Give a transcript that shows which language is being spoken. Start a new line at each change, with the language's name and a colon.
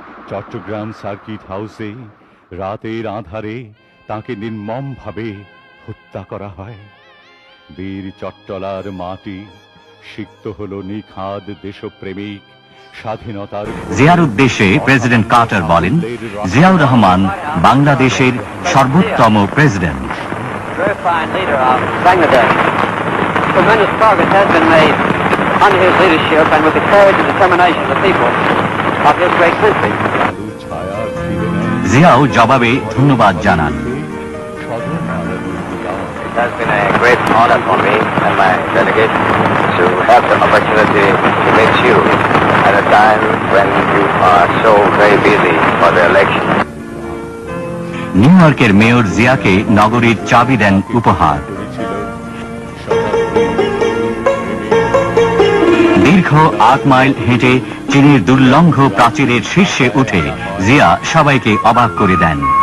Bangla: Chittagong circuit হাউসে রাতের আঁধারে তাকে নির্মমভাবে হত্যা করা হয়। বীর চট্টলার মাটি সিক্ত হল নিখাদ দেশপ্রেমিক স্বাধীনতার। জিয়ার উদ্দেশ্যে প্রেসিডেন্ট কার্টার বলেন, জিয়াউর রহমান বাংলাদেশের সর্বোত্তম president.
English: Very fine leader of Bangladesh. Tremendous progress has been made under his leadership and with the courage and determination of the people of his great country.
Bangla: Xiao জবাবে ধন্যবাদ জানান।
English: It has been a great honor for me and my delegation to have the opportunity to meet you at a time when you are so very busy for the election.
Bangla: New ইয়র্কের mayor জিয়াকে নগরীর চাবি দেন উপহার। দীর্ঘ 8 mile হেঁটে চীনের দুর্লঙ্ঘ প্রাচীরের শীর্ষে উঠে জিয়া সবাইকে অবাক করে দেন।